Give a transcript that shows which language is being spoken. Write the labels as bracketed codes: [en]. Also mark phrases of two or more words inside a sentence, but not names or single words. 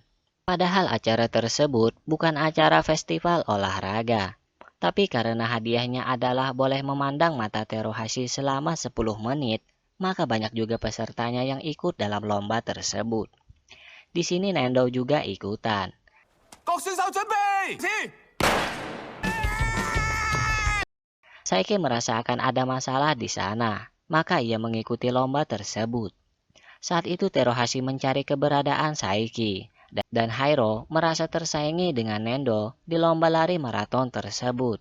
[id] Padahal acara tersebut bukan acara festival olahraga. Tapi karena hadiahnya adalah boleh memandang mata Teruhashi selama 10 menit, maka banyak juga pesertanya yang ikut dalam lomba tersebut. Di sini Nendo juga ikutan. [yue] 各選手準備，起！ [id] Saiki merasa akan ada masalah di sana, maka ia mengikuti lomba tersebut. Saat itu Teruhashi mencari keberadaan Saiki, dan Hiro merasa tersaingi dengan Nendo di lomba lari maraton tersebut.